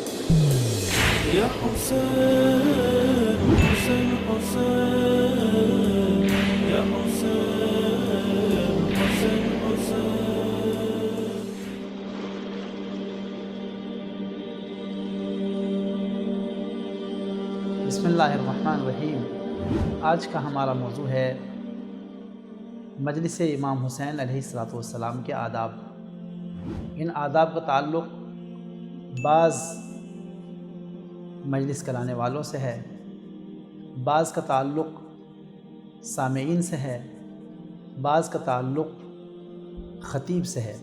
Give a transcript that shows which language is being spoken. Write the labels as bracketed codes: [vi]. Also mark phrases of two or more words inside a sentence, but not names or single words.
[ar] يا حسين حسين حسين يا حسين حسين حسين. بسم اللہ الرحمن الرحیم. [ur] آج کا ہمارا موضوع ہے مجلس امام حسین علیہ السلام کے آداب. ان آداب کا تعلق بعض مجلس کرانے والوں سے ہے، بعض کا تعلق سامعین سے ہے، بعض کا تعلق خطیب سے ہے.